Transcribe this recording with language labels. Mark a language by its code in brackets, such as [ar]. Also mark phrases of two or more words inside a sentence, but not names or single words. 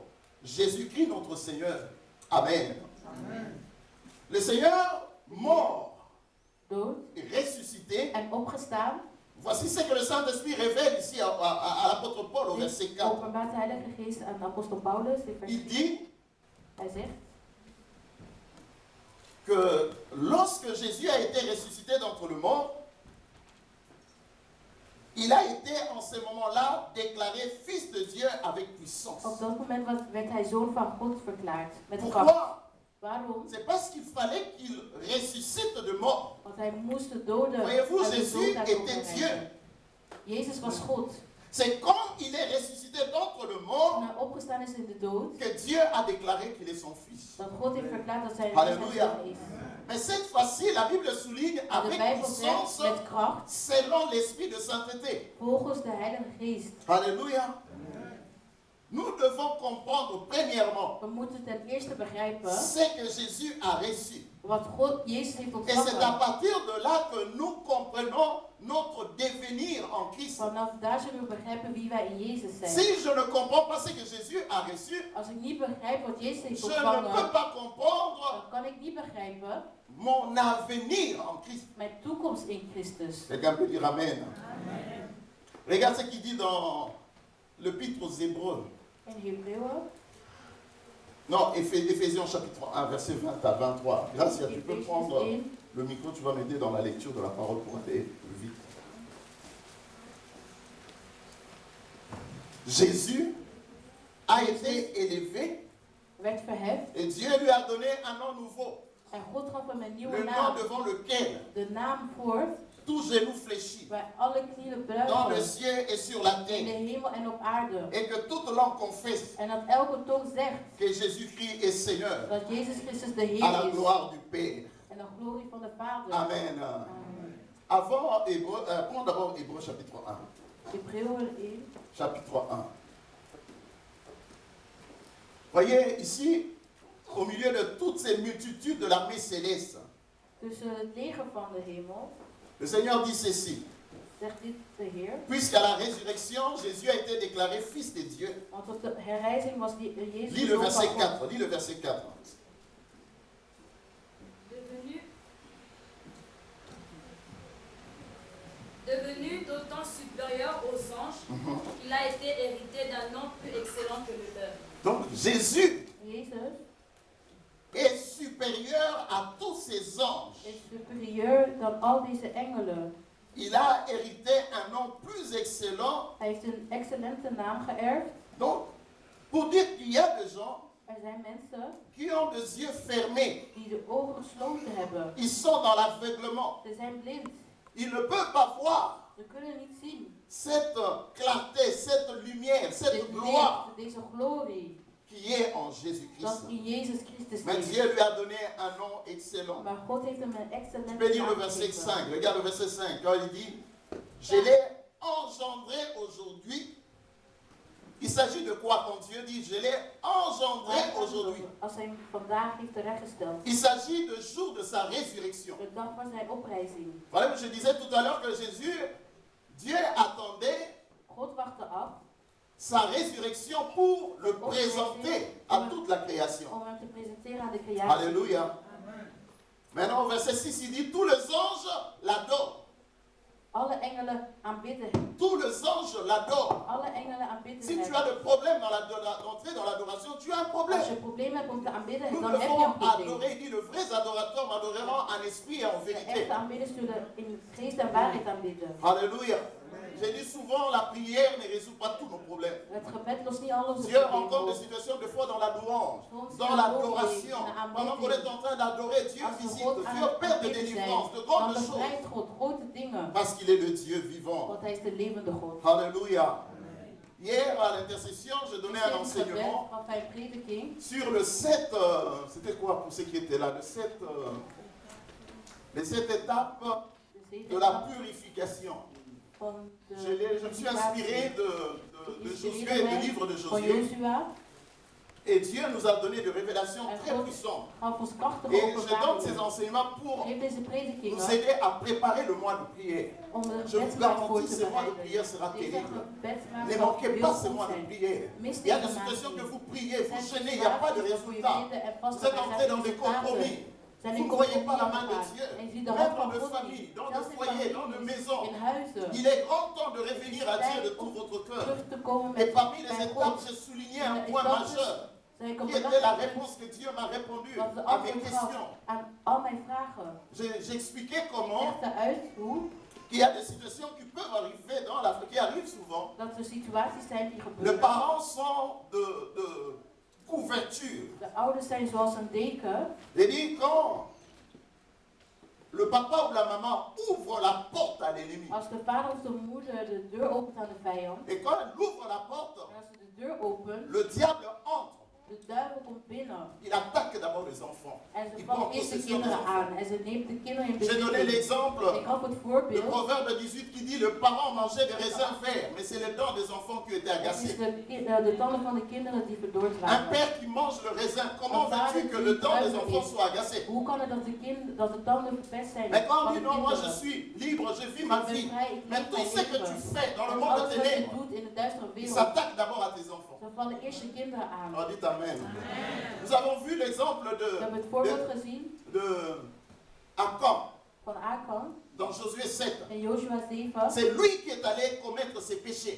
[fr] Jésus-Christ notre Seigneur. Amen. Amen. Le Seigneur mort [nl] Dood [fr] et ressuscité. [nl] en opgestaan. [fr] Voici ce que le Saint-Esprit révèle ici à l'apôtre Paul au verset [nl] Dit 4. openbaart de Heilige Geest aan de apostel Paulus in vers [fr] Il 4. dit [nl] Hij zegt [fr] que lorsque Jésus a été ressuscité d'entre les morts, il a été en ce moment-là déclaré Fils de Dieu avec puissance. [nl] op dat moment werd hij zoon van God verklaard. Met kracht. [fr] Pourquoi? [nl] Waarom? [fr] C'est parce qu'il fallait qu'il ressuscite de mort. [nl] Want hij moest de doden [fr] Voyez-vous, [nl] uit de [fr] Jésus [nl] dood [fr] était Dieu. [nl] opwekken. Jezus was God. [fr] C'est quand il est ressuscité d'entre les morts [nl] Toen hij opgestaan is in de dood, [fr] que Dieu a déclaré qu'il est son Fils. [nl] dat God heeft verklaard dat zij Halleluja. zijn is. [fr] Mais cette fois-ci, la Bible souligne [nl] De [fr] avec [nl] Bijbel zegt [fr] puissance [nl] met kracht, [fr] selon l'esprit de sainteté. [nl] volgens de Heilige Geest. [fr] Alléluia. Nous devons comprendre premièrement [nl] We moeten ten eerste begrijpen [fr] ce que Jésus a reçu. [nl] wat God, Jezus heeft [fr] Et c'est à [nl] ontvangen. [fr] partir de là que nous comprenons notre devenir en Christ. [nl] Vanaf daar zullen we begrijpen wie wij in Jezus zijn. [fr] Si je ne comprends pas ce que Jésus a reçu, [nl] Als ik niet begrijp wat Jezus heeft [fr] je ne peux [nl] ontvangen, [fr] pas comprendre [nl] dan kan ik niet begrijpen [fr] mon avenir en Christ. [nl] mijn toekomst in Christus. [fr] Quelqu'un peut dire Amen. Regarde ce qu'il dit dans l'Épître aux Hébreux. [nl] In Hebreeën, [fr] Non, Éphésiens chapitre 1, verset 20 à 23. Gracia, tu peux [nl] Efesiërs [fr] prendre [nl] 1, [fr] le micro, tu vas m'aider dans la lecture de la parole pour aller plus vite. Jésus a été élevé [nl] werd verheft [fr] et Dieu lui a donné un nom nouveau. [nl] en God gaf hem een nieuwe [fr] Le nom [nl] naam. [fr] devant lequel [nl] De naam voor [fr] tout genou fléchit [nl] waar alle knieën [fr] dans le [nl] buigen [fr] ciel et sur la [nl] in de [fr] terre. [nl] hemel en op aarde. [fr] Et que toute langue confesse [nl] En dat elke tong zegt [fr] que Jésus-Christ est Seigneur [nl] dat Jezus Christus de [fr] à la [nl] Heer is. [fr] gloire du Père. [nl] En de glorie van de Vader. [fr] Amen. [nl] Amen. [fr] Avant Hébreu, prends d'abord Hébreu chapitre 1. [nl] Hebreeën 1. [fr] Chapitre 1. Voyez ici, au milieu de toutes ces multitudes de l'armée céleste, [nl] Tussen het leger van de hemel [fr] le Seigneur dit ceci. [nl] zegt dit de Heer. [fr] Puisqu'à la résurrection, Jésus a été déclaré Fils de Dieu. [nl] Want op de herrijzing was Jezus [fr] Lis le [nl] zoon [fr] verset [nl] van God. [fr] 4. Lis le verset 4. Devenu d'autant supérieur aux anges, il a été hérité d'un nom plus excellent que le leur. Donc Jésus [nl] Jezus [fr] est supérieur à tous ces anges. [nl] is superieur dan al deze engelen. [fr] Il a hérité un nom plus excellent. [nl] Hij heeft een excellente naam geërfd. [fr] Donc, pour dire qu'il y a des gens [nl] Er zijn mensen [fr] qui ont des yeux fermés. [nl] die de ogen gesloten hebben. [fr] Ils sont dans l'aveuglement. [nl] Ze zijn blind. [fr] Ils ne peuvent pas voir [nl] Ze kunnen niet zien. [fr] cette clarté, cette lumière, cette [nl] Dit [fr] gloire [nl] licht, deze glorie. [fr] qui est en [nl] Dat [fr] Jésus-Christ. [nl] in Jezus Christus [fr] Mais [nl] is. [fr] Dieu lui a donné un nom excellent. [nl] Maar God heeft hem een [fr] Tu [nl] excellente [fr] peux lire le [nl] naam [fr] verset [nl] gegeven. [fr] 5. Regarde le verset 5. Quand il dit, je l'ai engendré aujourd'hui. Il s'agit de quoi quand Dieu dit je l'ai engendré [nl] Waar [fr] aujourd'hui? [nl] als hij hem vandaag heeft terechtgesteld. [fr] Il s'agit du jour de sa résurrection. [nl] De dag van zijn oprijzing. [fr] Voilà, je disais tout à l'heure que Jésus, Dieu attendait [nl] God wachtte af [fr] sa résurrection pour le présenter à toute la création. [nl] om hem te presenteren aan de creatie. [fr] Alléluia. Maintenant, au verset 6, il dit tous les anges l'adorent. [nl] Alle engelen aanbidden hem. [fr] Tous les anges l'adorent. [nl] Alle engelen aanbidden [fr] Si tu [nl] hem. [fr] as des problèmes d'entrer dans l'adoration, tu as un problème. [nl] Als je een probleem hebt om te aanbidden, [fr] Nous [nl] dan heb je [fr] devons [nl] een probleem. [fr] adorer. Il dit le vrai adorateur m'adoreront en esprit et en [nl] De [fr] vérité. [nl] echte aanbidders zullen in geest en waarheid aanbidden. [fr] Alléluia. J'ai dit souvent, la prière ne résout pas tous nos problèmes. [nl] Het gebed lost niet al onze [fr] Dieu [nl] problemen [fr] rencontre des [nl] op. [fr] situations des fois dans la louange, dans l'adoration. Pendant qu'on est en train d'adorer, Dieu [nl] Als we [fr] visite, [nl] God aan [fr] Dieu [nl] het [fr] opère de [nl] aanbidden [fr] délivrance, de [nl] zijn, dan [fr] grandes choses. [nl] bevrijdt God grote dingen. [fr] Parce qu'il est le Dieu vivant. [nl] Want hij is de levende God. [fr] Alléluia. Hier à l'intercession, je donnais un [nl] In het gebed [fr] enseignement [nl] gaf hij een prediking [fr] sur le 7, c'était quoi pour ceux qui étaient là, les 7 étapes [nl] de zeven [fr] de la [nl] etappen [fr] purification. [nl] van de [fr] Je me suis inspiré de Josué, du livre de [nl] van [fr] Josué. [nl] Jozua. [fr] Et Dieu nous a donné des révélations très puissantes. [nl] Gaf ons krachtige [fr] Et je donne ces [nl] openbaringen. [fr] enseignements pour [nl] Geef deze predikingen [fr] nous aider à préparer le mois de prière. [nl] om de [fr] Je vous [nl] gebedsmaand voor [fr] garantis, [nl] te [fr] ce mois de [nl] bereiden. [fr] prière sera [nl] Deze [fr] terrible. [nl] gebedsmaand [fr] Ne [nl] zal [fr] manquez [nl] heel [fr] pas ce [nl] goed [fr] mois de [nl] zijn. [fr] prière. [nl] Mis [fr] Il y a des [nl] deze maand [fr] situations que [nl] niet. [fr] vous priez, [nl] Er [fr] vous [nl] zijn [fr] chaînez, il n'y a pas de [nl] situaties waarvoor je [fr] résultat. [nl] bidden en [fr] Vous [nl] vasten, [fr] êtes [nl] maar er [fr] entré [nl] zijn [fr] dans des [nl] resultaten. [fr] compromis. [nl] Zijn [fr] Vous [nl] in [fr] ne voyez pas la [nl] compromis [fr] main de [nl] gegaan. [fr] Dieu. [nl] En je ziet de [fr] Même [nl] hand [fr] dans [nl] van [fr] nos [nl] God [fr] familles, [nl] niet. [fr] dans nos [nl] Zelfs in [fr] foyers, dans nos [nl] families, [fr] maisons. [nl] in huizen. [fr] Il est grand temps de revenir à Dieu de tout votre cœur. [nl] Terug te komen [fr] Et [nl] met [fr] parmi les [nl] bij [fr] étapes, [nl] God. [fr] j'ai souligné un [nl] En [fr] point [nl] dat [fr] majeur, [nl] Zijn ik op [fr] qui [nl] de [fr] était la [nl] dag [fr] réponse que Dieu m'a répondu [nl] dat de [fr] à mes [nl] antwoord [fr] questions. [nl] gaf aan al mijn vragen. [fr] J'expliquais [nl] Ik [fr] comment [nl] legde uit hoe [fr] il y a des situations qui peuvent arriver dans l'Afrique, qui arrivent souvent. [nl] dat er situaties zijn die [fr] Les [nl] gebeuren. [fr] parents sont de couverture. [nl] De ouders zijn zoals een deken. [fr] J'ai dit quand le papa ou la maman ouvre la porte à l'ennemi, [nl] Als de vader of de moeder de deur opent aan de vijand. [fr] et quand elle ouvre la porte, [nl] En als ze de deur opent, [fr] le diable entre. [nl] de duivel komt binnen. [fr] Il attaque d'abord les enfants. [nl] En ze [fr] Il prend [nl] valt eerst de [fr] possession des [nl] kinderen [fr] enfants. [nl] aan. En ze neemt de kinderen in [fr] J'ai donné [nl] bezit. [fr] l'exemple, [nl] Ik gaf het [fr] le [nl] voorbeeld. [fr] proverbe 18 qui dit le parent mangeait des raisins verts, mais c'est les dents des enfants qui étaient [nl] Het is [fr] agacées. [nl] de tanden van de kinderen die verdord [fr] Un [nl] waren. [fr] père qui mange le raisin, comment veux-tu que le dent des enfants soit agacé? [nl] Hoe kan het dat de tanden verpest zijn [fr] Mais quand on [nl] van [fr] dit [nl] de [fr] non, moi je [nl] kinderen? [fr] suis libre, je vis ma [nl] Ik ben [fr] vie. [nl] vrij, ik [fr] Mais [nl] leef [fr] tout [nl] mijn [fr] ce que tu [nl] leven. [fr] fais dans le [nl] En [fr] monde [nl] alles [fr] des [nl] wat je [fr] ténèbres, [nl] doet in de duistere [fr] il [nl] wereld, [fr] s'attaque d'abord à tes enfants. [nl] dan vallen eerst je kinderen aan. [fr] On dit Amen. Nous avons vu l'exemple [nl] We hebben het voorbeeld gezien [fr] de Achan [nl] van Akan [fr] dans Josué 7. [nl] en Joshua 7. [fr] C'est lui qui est allé commettre ses péchés.